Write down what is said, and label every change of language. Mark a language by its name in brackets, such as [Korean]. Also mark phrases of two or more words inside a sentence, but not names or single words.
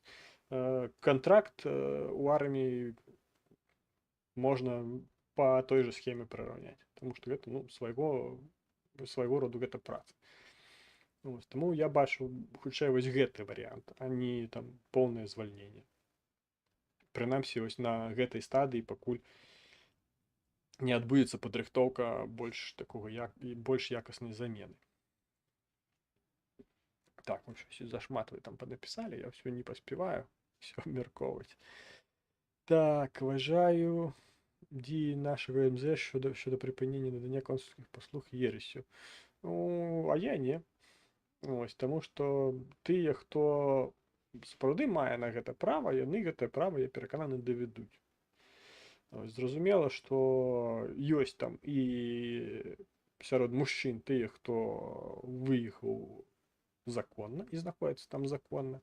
[Belarusian] Кантракт у арміі можна па той же схеме прыраўняць, таму што гэта, ну, свайго роду гэта праца. Таму я бачу хутчэй вось гэты варыянт, а не там поўнае звальненне. Прынамсі, вось на гэтай стадыі пакуль не адбудзецца падрыхтоўка больш якаснай замены. [Ukrainian] Так, ну щось зашмат ви там понаписали, я все не поспіваю, все обмірковувати. Так, вважаю дії нашого МЗ щодо припинення надання консульських послуг єресю. Ну, а я не. [Belarusian] Ось, тому що тыя, хто сапраўды мае на гэта права, яны гэтае права, я перакананы, давядуць. Зразумела, што ёсць там і сярод мужчын тыя, хто выехаў законна і знаходзіцца там законна.